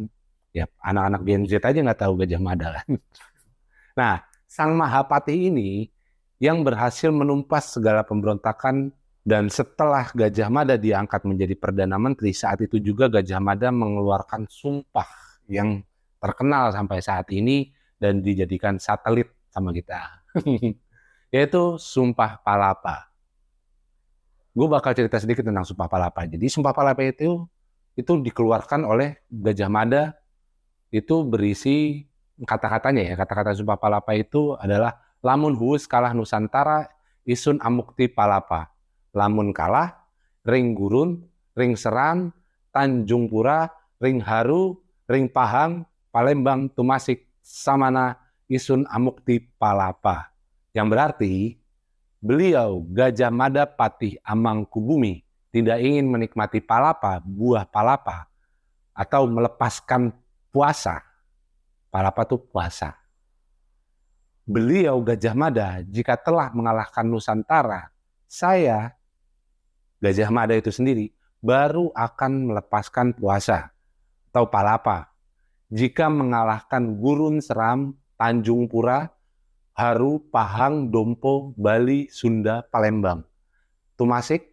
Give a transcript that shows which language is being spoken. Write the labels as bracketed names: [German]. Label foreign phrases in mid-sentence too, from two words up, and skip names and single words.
[Indonesian] Ya, anak-anak Gen Z aja nggak tahu Gajah Mada kan. Nah, Sang Mahapati ini yang berhasil menumpas segala pemberontakan, dan setelah Gajah Mada diangkat menjadi Perdana Menteri, saat itu juga Gajah Mada mengeluarkan sumpah yang terkenal sampai saat ini dan dijadikan satelit sama kita, yaitu Sumpah Palapa. Gue bakal cerita sedikit tentang Sumpah Palapa. Jadi Sumpah Palapa itu dikeluarkan oleh Gajah Mada, itu berisi kata-katanya ya. Kata-kata Sumpah Palapa itu adalah [Kawi] lamun huus kalah Nusantara isun amukti palapa. Lamun kalah ring gurun, ring seran, Tanjung Pura, ring haru, ring Pahang, Palembang, Tumasik, Samana, isun amukti palapa. [Indonesian] Yang berarti beliau Gajah Mada Patih Amangkubumi tidak ingin menikmati palapa, buah palapa, atau melepaskan puasa. Palapa itu puasa. Beliau Gajah Mada jika telah mengalahkan Nusantara, saya Gajah Mada itu sendiri baru akan melepaskan puasa atau palapa jika mengalahkan Gurun Seram, Tanjung Pura, Haru, Pahang, Dompo, Bali, Sunda, Palembang, Tumasik.